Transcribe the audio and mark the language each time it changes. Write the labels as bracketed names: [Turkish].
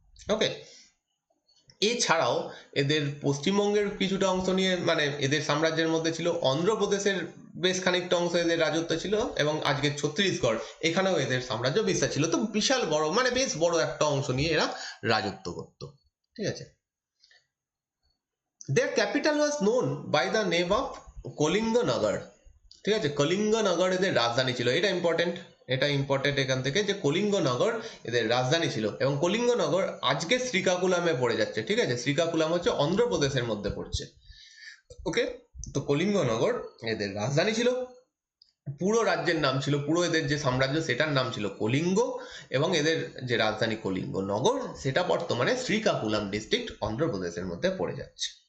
[Bangla] ওকে, এছাড়াও এদের পশ্চিমবঙ্গের কিছুটা অংশ নিয়ে, মানে এদের সাম্রাজ্যের মধ্যে ছিল অন্ধ্রপ্রদেশের বেশ খানিকটা অংশ এদের রাজত্ব ছিল, এবং আজকের ছত্তিশগড়, এখানেও এদের সাম্রাজ্য বিস্তার ছিল। তো বিশাল বড়, মানে বেশ বড় একটা অংশ নিয়ে এরা রাজত্ব করত। ঠিক আছে, [English] their capital was known by the name of Kalinganagar. [Bangla] ঠিক আছে, কলিঙ্গনগর এদের রাজধানী ছিল, এটা ইম্পর্টেন্ট, এটা ইম্পর্টেন্ট এখান থেকে, যে কলিঙ্গনগর এদের রাজধানী ছিল, এবং কলিঙ্গনগর আজকে শ্রীকাকুলামে পড়ে যাচ্ছে। ঠিক আছে, শ্রীকাকুলাম হচ্ছে অন্ধ্রপ্রদেশের মধ্যে পড়ছে। ওকে, তো কলিঙ্গনগর এদের রাজধানী ছিল, পুরো রাজ্যের নাম ছিল, পুরো এদের যে সাম্রাজ্য সেটার নাম ছিল কলিঙ্গ, এবং এদের যে রাজধানী কলিঙ্গনগর সেটা বর্তমানে শ্রীকাকুলাম ডিস্ট্রিক্ট অন্ধ্রপ্রদেশের মধ্যে পড়ে যাচ্ছে।